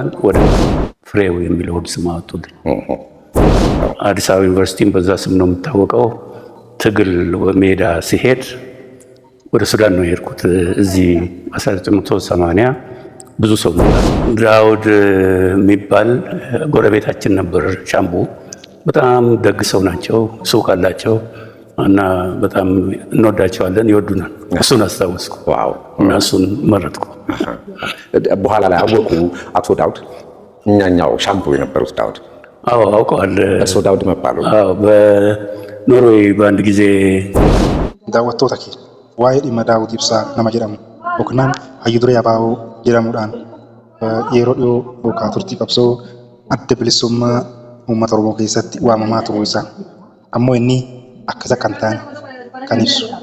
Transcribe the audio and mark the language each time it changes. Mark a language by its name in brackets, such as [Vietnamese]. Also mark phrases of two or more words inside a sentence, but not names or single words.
[Amharic] ወደ ፍሬው የሚለውን ስም አወጡልኝ። አዲስ አበባ ዩኒቨርሲቲም በዛ ስም ነው የሚታወቀው። ትግል ሜዳ ሲሄድ ወደ ሱዳን ነው የሄድኩት። እዚህ 1980 ብዙ ሰው ዳውድ የሚባል ጎረቤታችን ነበር። ሻምቡ በጣም ደግ ሰው ናቸው። ሱቅ አላቸው እና በጣም እንወዳቸዋለን፣ ይወዱናል። እሱን አስታወስኩ እና እሱን መረጥኩ። በኋላ ላይ አወቁ አቶ ዳውድ እኛኛው ሻምቡ የነበሩት ዳውድ? አዎ አውቀዋል። እሱ ዳውድ መባሉ? አዎ በኖርዌይ በአንድ ጊዜ [Oromo] daawwattoota kee waa'ee dhimma Daawud Ibsaa nama jedhamu yookaan Hayyuu Duree Abaaboo jedhamuudhaan yeroo dhiyoo yookaan turtii qabsoo adda bilisummaa uummata Oromoo keessatti waamamaa turuu isaa ammoo inni akkasa kan ta'an kan ibsu.